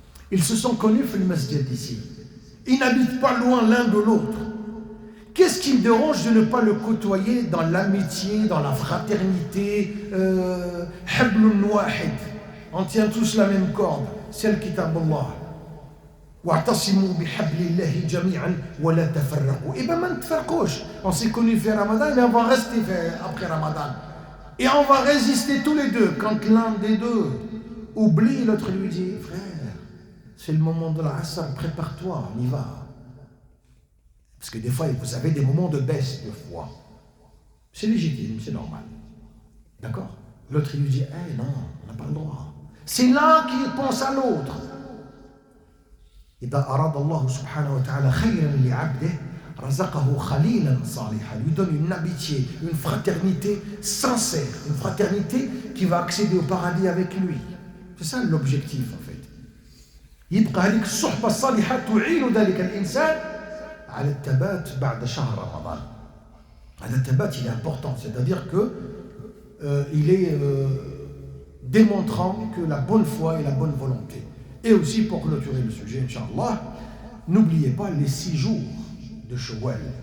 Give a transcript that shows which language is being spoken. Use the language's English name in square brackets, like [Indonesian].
[French] Ils se sont connus [Arabic] في المسجد [French] ici. Ils n'habitent pas loin l'un de l'autre. Qu'est-ce qui me dérange de ne pas le côtoyer dans l'amitié, dans la fraternité? [Arabic] Hablun wahid. [French] On tient tous la même corde. C'est le kitab Allah. [Arabic] واعتصموا بحبل الله جميعا ولا تفرقوا. [French] Et ben, [Arabic] ما نتفرقوش. [French] On s'est connus fait Ramadan, mais on va rester après Ramadan. Et on va résister tous les deux. Quand l'un des deux oublie, l'autre lui dit, frère, c'est le moment de l'Asr, prépare-toi, on y va. Parce que des fois, vous avez des moments de baisse de foi. C'est légitime, c'est normal. D'accord? L'autre, il lui dit, eh non, on n'a pas le droit. C'est l'un qui pense à l'autre. [Arabic] إذا أراد الله سبحانه وتعالى خيرا لعبده رزقه خليلا صالحا. [French] Lui donne une amitié, une fraternité sincère, une fraternité qui va accéder au paradis avec lui. C'est ça l'objectif en fait. [Arabic] يبقى هذيك الصحبة الصالحة تعين ذلك الإنسان على الثبات بعد شهر رمضان. هذا الثبات [French] il est important, c'est-à-dire que il est démontrant que la bonne foi et la bonne volonté. Et aussi, pour clôturer le sujet, Inch'Allah, n'oubliez pas les 6 jours de Shawwal.